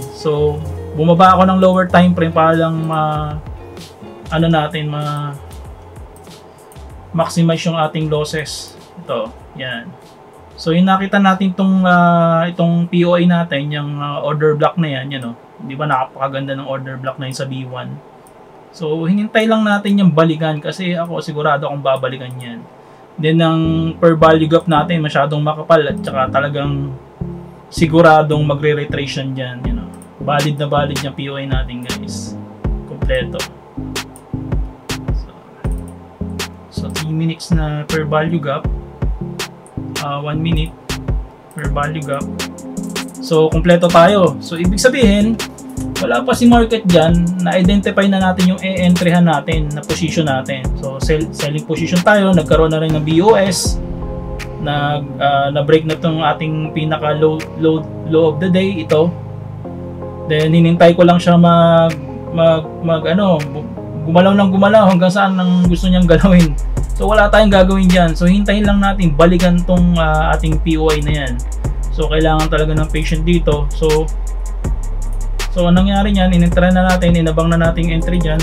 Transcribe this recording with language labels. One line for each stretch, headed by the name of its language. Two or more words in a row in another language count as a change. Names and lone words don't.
Filipino: So bumaba ako ng
English: lower time frame
Filipino: para lang maximize yung ating losses. Ito, yan. So yung nakita natin itong POI natin, yung
English: order block
Filipino: na yan,
English: you know,
Filipino: di ba napakaganda ng
English: order block
Filipino: na yun sa B1. So hinintay lang natin yung balikan kasi ako sigurado akong babalikan yan. Then ang
English: per value gap
Filipino: natin masyadong makapal at saka talagang siguradong magre-retrace dyan,
English: you know.
Filipino: Valid na valid yung POI natin guys. Kompleto.
English: So 3 minutes na per value gap. 1 minute per value gap.
Filipino: So, kompleto tayo. So, ibig sabihin, wala pa si market dyan, na-identify na natin yung e-entryhan natin, na position natin. So,
English: selling position
Filipino: tayo, nagkaroon na rin ng BOS, na-break na itong ating pinaka-
English: low of the day,
Filipino: ito. Then, hinintay ko lang siya gumalaw hanggang saan ang gusto niyang galawin. So wala tayong gagawin dyan. So hintayin lang natin balikan tong ating POI na yan. So kailangan talaga ng patient dito. So anong nangyari niyan, in-entry na natin, inabang na natin entry dyan.